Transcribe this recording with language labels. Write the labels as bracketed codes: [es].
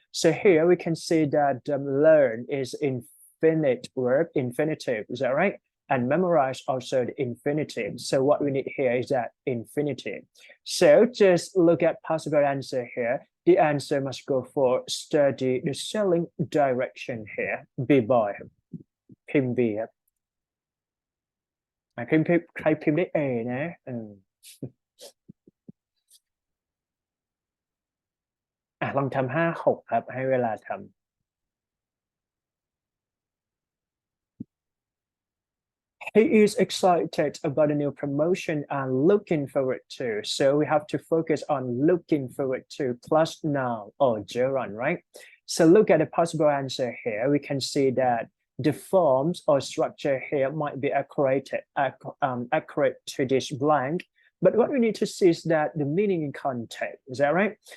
[en] So here we can see that learn is infinite verb, infinitive, is that right? And memorize also the infinitive. So what we need here is that infinitive. So just look at possible answer here. The answer must go for study the selling direction here. B boy. [th] Pim B ครับใครพิมพ์ได้ A นะ ลองทำ5-6 ครับให้เวลาทำ [en] He is excited about the new promotion and looking forward to. So we have to focus on looking forward to plus noun or gerund, right? So look at the possible answer here. We can see that the forms or structure here might be accurate to this blank. But what we need to see is that the meaning in context, is that right?